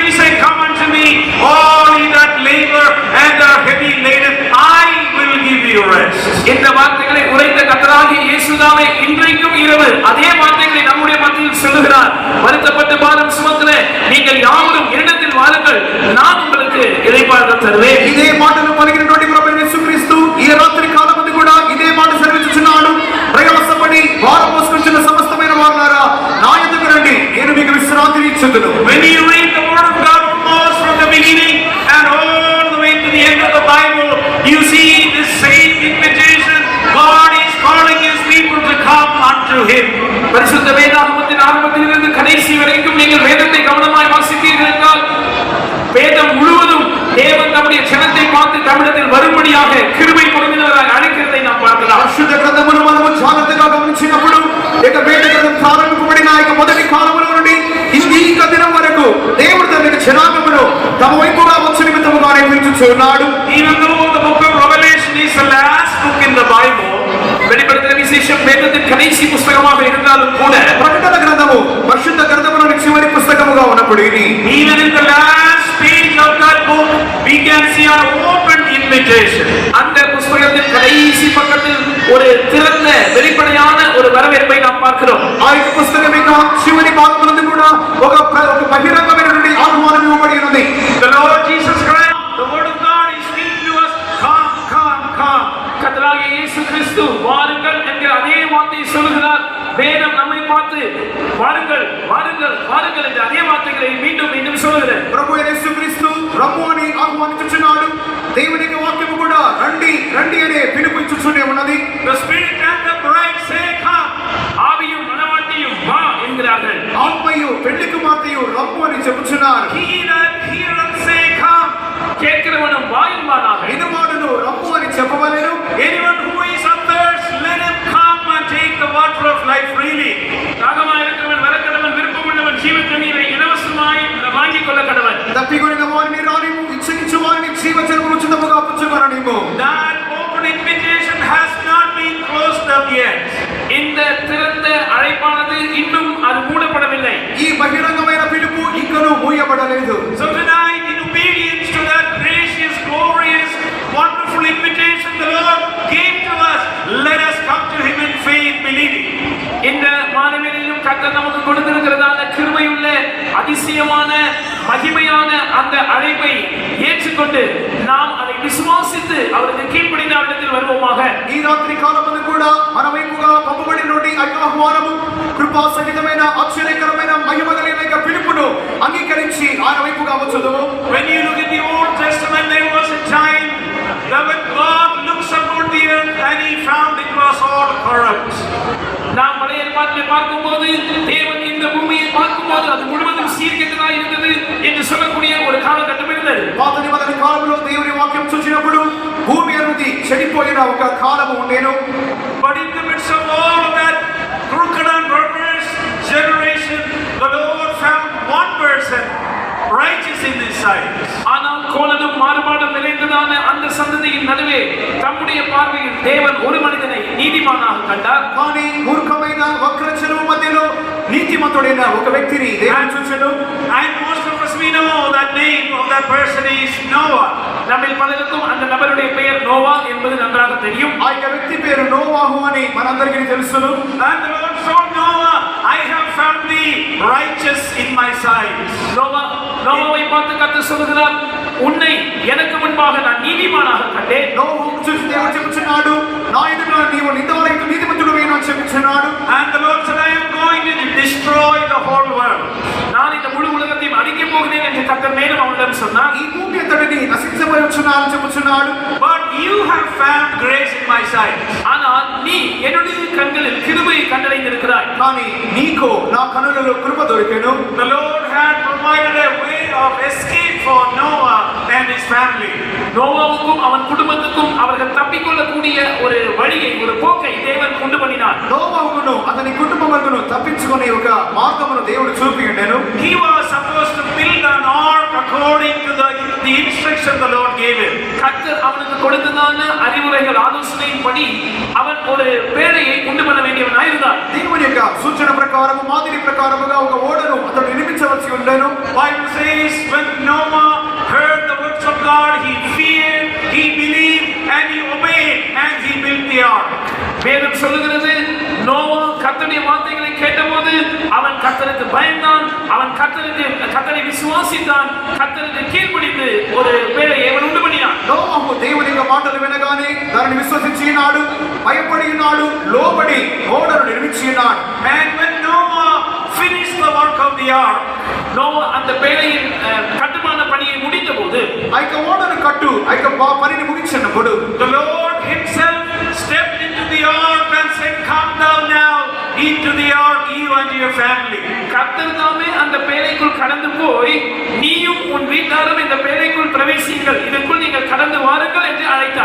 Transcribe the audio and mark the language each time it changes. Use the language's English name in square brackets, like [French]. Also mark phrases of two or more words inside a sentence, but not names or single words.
[English] He said, come unto me, all ye that labor and are heavy laden, I will give you rest. [Tamil] இந்த வார்த்தைகளை உரைத்த கர்த்தராகிய இயேசுதாமே இன்றைக்கும் இரவு அதே வார்த்தைகளை நம்முடைய மத்தியில் சொல்லுகிறார். வருத்தப்பட்டு பாரம் சுமக்கிற நீங்கள் யாவரும் என்னிடத்தில் வாருங்கள், நான் உங்களுக்கு இளைப்பாறுதல் தருவேன். [Telugu] ఇదే మాటలు పలికినటువంటి ప్రభువైన యేసుక్రీస్తు ఈ రాత్రి కాలమందు కూడా ఇదే మాట సెలవిచ్చుచున్నాడు. ప్రయాసపడి భారం మోసుకొంచున్న సమస్తమైన వారులారా నా యొద్దకు రండి, నేను మీకు విశ్రాంతిని ఇచ్చుదును. [English] When you read the word of God almost from the beginning and all the way to the end of the Bible, you see this same invitation. God is calling his people to come unto him. [Tamil] பரிசுத்த வேதாகமத்தின் ஆரம்பத்திலிருந்து கடைசி வரைக்கும் நீங்கள் வேதத்தை கவனமாய் வாசித்தீர்கள் என்றால் வேதம் முழுவதும் தேவன் நம்முடைய ஜனத்தை பார்த்து தமிழத்தில் வரும்படியாக கிருபை பொருந்தினவராய் அழைக்கிறதை நாம் பார்க்கலாம். [Telugu] పరిశుద్ధ గ్రంథమును మనము జాగ్రత్తగా గమనించినప్పుడు ఇక వేద గ్రంథం ప్రారంభింపబడిన ఇక మొదటి కాలముల నుండి ఇంక దినం వరకు దేవుడు తన జనాంగమును తమ వైపుగా వచ్చి నిమిత్తముగా నేర్పించుచున్నాడు. [English] Even though the book of Revelation is the last book in the Bible, [Tamil] வெளிப்படுத்தின விசேஷம் வேதத்தின் கடைசி புஸ்தகமாக இருந்தாலும் கூட [Telugu] ప్రకటన గ్రంథము పరిశుద్ధ గ్రంథములోని చివరి పుస్తకముగా ఉన్నప్పటికీ [English] even in the last page of that book, we can see an open invitation. [Tamil] அந்த புஸ்தகத்தின் கடைசி பக்கத்தில் ஒரு திறந்த வெளிப்படையான ஒரு வரவேற்பை நாம் பார்க்கிறோம். [Telugu] ఆ యొక్క పుస్తకం యొక్క చివరి భాగంలో ఒక బహిరంగమైనటువంటి ఆహ్వానం ఇవ్వబడి ఉన్నది. [English] The Lord Jesus Christ, the word of God is speaking to us. Come, come, come. [Tamil] கர்த்தராகிய இயேசு கிறிஸ்து வாருங்கள் என்கிற அதே வார்த்தையை சொல்கிறார். வேதம் நம்மை பார்த்து வாருங்கள் வாருங்கள் வாருங்கள் என்ற அதே வார்த்தைகளை மீண்டும் மீண்டும் சொல்கிறது. [Telugu] ప్రభు యేసుక్రీస్తు రమ్ము అని ఆహ్వానించుచున్నాడు. దేవుని యొక్క వాక్యము కూడా రండి రండి అనే పిలుపునిచ్చుచునే ఉన్నది. [English] The Spirit and the bride say, come. [Tamil] ஆவியும் மணவாட்டியும் வா என்கிறார்கள். [Telugu] ఆత్మయు పెళ్లి కుమార్తెయు రమ్ము అని చెప్పుచున్నారు. [English] He that heareth say, come. [Tamil] கேட்கிறவனும் வா என்பானாக. [Telugu] వినువాడును రమ్ము అని చెప్పవలెను. [English] Anyone who is athirst, let him come and take the water of life freely. [Tamil] தாகமாய் இருக்கிறவன் வரக்கடவன், விருப்பமுள்ளவன் ஜீவ தண்ணீரை இலவசமாய் வாங்கிக் கொள்ள கடவன். [Telugu] తప్పికొనిన వారిని రానిము, ఇచ్చగించు వారిని జీవజలమును ఉచితముగా పుచ్చుకొననిము. [English] That open invitation has not been closed up yet. [Tamil] இந்த திறந்த அழைப்பானது இன்னும் அது மூடப்படவில்லை. [Telugu] ఈ బహిరంగమైన పిలుపు ఇంకనూ మూయబడలేదు. [English] So tonight, in obedience to that gracious, glorious, wonderful invitation the Lord gave to us, let us come to Him in faith, believing. [Tamil] இந்த மாதவேளையிலும் கர்த்தர் நமக்கு கொடுத்திருக்கிறதான கிருபையுள்ள அதிசயமான மகிமையான அந்த அழைப்பை ஏற்றுக்கொண்டு நாம் அதை விசுவாசித்து அவருக்கு கீழ்ப்படிந்த இடத்தில் வருவோமாக. [Telugu] ఈ రాత్రి కాలమందు కూడా మన వైపుగా పంపబడినటువంటి ఆహ్వానము కృపా సహితమైన ఆశ్చర్యకరమైన మహిమ కలిగిన పిలుపును అంగీకరించి ఆయన వైపుగా వచ్చుదుము. [English] When you look at the Old Testament, there was a time that when God looks upon the earth and He found it was all corrupt. [Tamil] நாம் பழைய ஏற்பாட்டிலே பார்க்கும்போது தேவன் இந்த பூமியை பார்க்கும்போது அது முழுவதும் சீர்கெட்டதாக இருந்தது என்று சொல்லக்கூடிய ஒரு காலகட்டம் இருந்தது. [Telugu] పాత నిబంధన కాలంలో దేవుని వాక్యం చూసినప్పుడు భూమి అనేది చెడిపోయిన ఒక కాలము ఉండేను. [English] But in the midst of all of that crooked and perverse generation, the Lord found one person righteous in His sight. [Tamil] ஆனால் கோலனும் மாறுபாடும் நிறைந்ததான அந்த சந்ததியின் நடுவே தம்முடைய பார்வையில் தேவன் ஒரு மனிதனை நீதிமானாக கண்டார். [Telugu] కానీ మూర్ఖమైన వక్రచరువు మధ్యలో నీతిమంతుడైన ఒక వ్యక్తిని దేవుడు చూచెను. [English] And most of us, we know that name of that person is Noah. [Tamil] நம்மில் பலருக்கும் அந்த நபருடைய பெயர் நோவா என்பது நன்றாக தெரியும். [Telugu] ఆ యొక్క వ్యక్తి పేరు నోవాహు అని మనందరికీ తెలుసును. [English] And the Lord told Noah, I have found thee righteous in my sight. [Tamil] நோவாவை பார்த்து கர்த்தர் சொல்கிறார், உன்னை எனக்கு முன்பாக நான் நீதிமானாக கண்டேன். [Telugu] నోవాహు చూసి దేవుడు చెప్పుచున్నాడు, నా ఎదుట నీవు నిందవలైన నీతిమంతుడివై అని చెప్పుచున్నాడు. [English] And the Lord said, I am going to destroy the whole world. [Tamil] நான் இந்த முழு உலகத்தையும் அழிக்கப் போகிறேன் என்று கர்த்தர் மேலும் அவனிடம் சொன்னார். [Telugu] ఈ భూమి అంతటిని నశించబోచున్నాను చెప్పుచున్నాడు. [English] But you have found grace in my sight. [Tamil] ஆனால் நீ என்னுடைய கண்களில் கிருபையை கண்டடைந்திருக்கிறாய். [Telugu] కానీ నీకు నా కనులలో కృప దొరికెను. [English] The Lord had provided a way of escape for Noah and his family. [Tamil] நோவாவுக்கும் அவன் குடும்பத்துக்கும் அவர்கள் தப்பிக்கொள்ளக்கூடிய ஒரு வழியை, ஒரு போக்கை தேவன் கொண்டு பண்ணினார். [Telugu] నోవాహును అతని కుటుంబమును తప్పించుకునే ఒక మార్గమును దేవుడు చూపియుండెను. [English] He was supposed to build an ark according to the instruction the Lord gave him. [Tamil] கர்த்தர் அவனுக்கு கொடுத்ததான அறிவுரைகள் ஆலோசனையின்படி அவன் ஒரு பேழையை உண்டு பண்ண வேண்டியவனாய் இருந்தார். [Telugu] దేవుని యొక్క సూచన ప్రకారము మాదిరి ప్రకారముగా ఒక ఓడను అతడు నిర్మించవలసి ఉండెను. [English] Bible says when Noah heard the words of God, he feared, he believed, and he obeyed, and he built the ark. [Tamil] வேதம் சொல்லுகிறது, நோவா கர்த்தருடைய வார்த்தைகளை கேட்டபோது அவன் கர்த்தருக்கு பயந்தான், அவன் கர்த்தரை விசுவாசித்தான், கர்த்தருக்கு கீழ்ப்படிந்து ஒரு பேழையை அவன் உண்டு பண்ணினான். [Telugu] నోవాహు దేవుని యొక్క మాటలు వినగానే దానిని విశ్వసించినాడు, భయపడినాడు, లోబడి ఓడను నిర్మించినాడు. [English] And when Noah finished the work of the ark, [Tamil] நோவா அந்த பேழையின் கட்டுமான பணியை முடித்தபோது, [Telugu] ఆ యొక్క ఓడను కట్టు ఆ యొక్క పనిని ముగించినప్పుడు [English] the Lord himself stepped into the ark and said, come down now into the ark, you and your family. [Tamil] கர்த்தர் தாமே அந்த பேழைக்குள் கடந்து போய், நீயும் உன் வீட்டாரும் இந்த பேழைக்குள் பிரவேசிங்கள், இதற்குள் நீங்கள் கடந்து வாருங்கள் என்று அழைத்தார்.